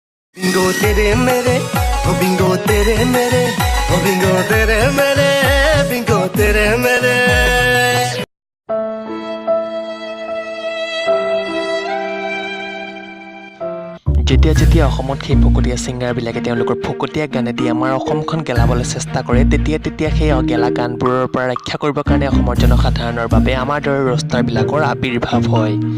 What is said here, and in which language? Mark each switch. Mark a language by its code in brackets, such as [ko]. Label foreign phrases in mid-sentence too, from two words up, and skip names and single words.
[hi] बिंगो तेरे मेरे ओ बिंगो तेरे मेरे ओ बिंगो तेरे मेरे बिंगो तेरे मेरे [as] যেতিয়া যেতিয়া অসমত সেই ফকতীয়া ছিংগাৰবিলাকে তেওঁলোকৰ ফকতীয়া গানেদি আমাৰ অসমখন গেলাবলৈ চেষ্টা কৰে তেতিয়া সেই গেলা গানবোৰৰ পৰা ৰক্ষা কৰিবৰ কাৰণে অসমৰ জনসাধাৰণৰ বাবে আমাৰ দৰে ৰষ্টাৰবিলাকৰ আবিৰ্ভাৱ হয়।